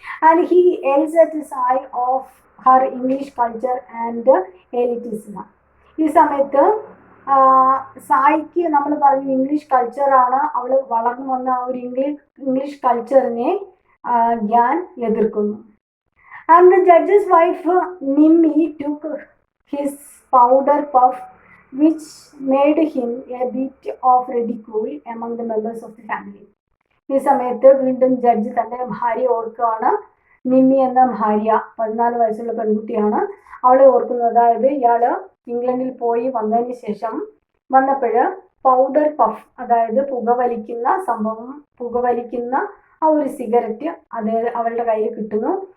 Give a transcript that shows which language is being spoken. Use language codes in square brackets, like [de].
[en] And he yells at Sai of her English culture and elitism. [ml] ഈ സമയത്ത് സായിക്ക് നമ്മൾ പറഞ്ഞു ഇംഗ്ലീഷ് കൾച്ചറാണ്, അവൾ വളർന്നു വന്ന ആ ഒരു ഇംഗ്ലീഷ് കൾച്ചറിനെ ഗ്യാൻ എതിർക്കുന്നു. [en] And the judge's wife Nimmi took his powder puff, which made him a bit of ridicule among the members of the family. [ml] ഈ സമയത്ത് വീണ്ടും ജഡ്ജ് തൻ്റെ ഭാര്യ ഓർക്കുകയാണ്. നിമ്മി എന്ന ഭാര്യ 14 വയസ്സുള്ള പെൺകുട്ടിയാണ്. അവളെ ഓർക്കുന്നത്, അതായത് ഇയാള് ഇംഗ്ലണ്ടിൽ പോയി വന്നതിന് ശേഷം വന്നപ്പോൾ പൗഡർ പഫ്, അതായത് പുകവലിക്കുന്ന സംഭവം, പുകവലിക്കുന്ന ആ ഒരു സിഗരറ്റ് അവളുടെ കയ്യിൽ കിട്ടുന്നു.